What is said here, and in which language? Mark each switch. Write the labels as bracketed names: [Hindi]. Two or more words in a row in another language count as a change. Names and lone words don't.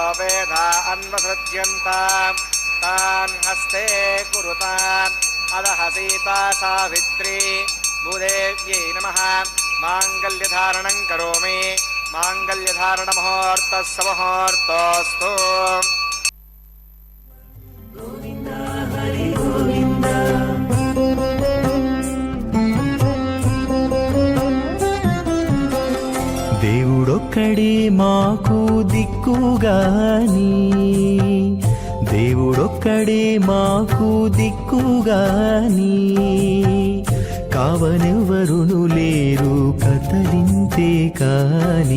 [Sanskrit] वेदा अन्वसृज्यन्तां तान् हस्ते कुरुताम् अदः सीता सावित्री भूदेव्यै नमः माङ्गल्यधारणं करोमि. माङ्गल्यधारणमुहूर्तः मुहूर्तोऽस्तु. [Telugu] దేవుడొక్కడే మాకు దిక్కుగాని, దేవుడొక్కడే మాకు దిక్కుగాని, కావనెవ్వరును లేరు కదలింతే కాని.